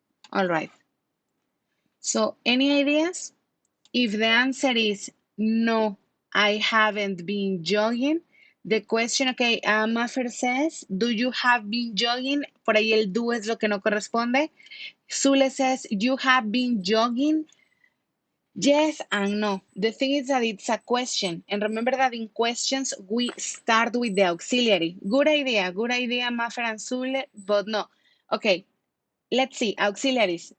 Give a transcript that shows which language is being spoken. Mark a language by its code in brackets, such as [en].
[en] All right. So, any ideas? If the answer is no, I haven't been jogging, the question, okay, Maffer says, do you have been jogging? [es] Por ahí el do es lo que no corresponde. [en] Zule says, you have been jogging. Yes and no. The thing is that it's a question. And remember that in questions, we start with the auxiliary. Good idea, Maffer and Zule, but no. Okay, let's see, auxiliaries.